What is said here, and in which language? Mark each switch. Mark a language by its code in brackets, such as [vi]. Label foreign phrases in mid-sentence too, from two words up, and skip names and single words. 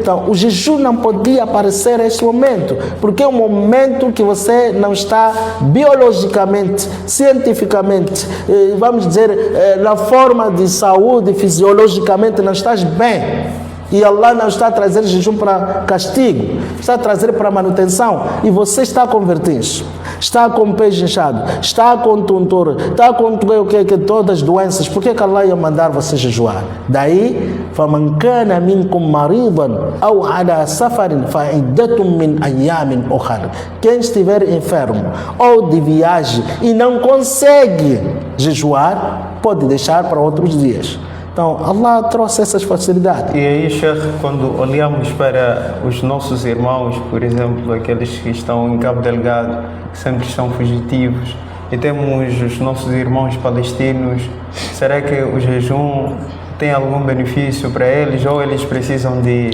[pt] Então, o jejum não podia aparecer nesse momento, porque é um momento que você não está biologicamente, cientificamente, vamos dizer, na forma de saúde, fisiologicamente, não estás bem. E Allah não está a trazer jejum para castigo, está a trazer para manutenção. E você está com vertigem, está com o peixe inchado, está com tontura, está com todas as doenças. Por que Allah ia mandar você jejuar? Daí, [ar] فَمَنْ كَانَ مِنْكُمْ مَرِيضًا أَوْ عَلَى سَفَرٍ فَعِدَّةٌ مِنْ أَيَّامٍ أُخَرٍ. [pt] Quem estiver enfermo ou de viagem e não consegue jejuar, pode deixar para outros dias. Então, Allah trouxe essas facilidades. E aí, Sheikh, quando olhamos para os nossos irmãos, por exemplo, aqueles que estão em Cabo Delgado, que sempre estão fugitivos, e temos os nossos irmãos palestinos, será que o jejum tem algum benefício para eles ou eles precisam de...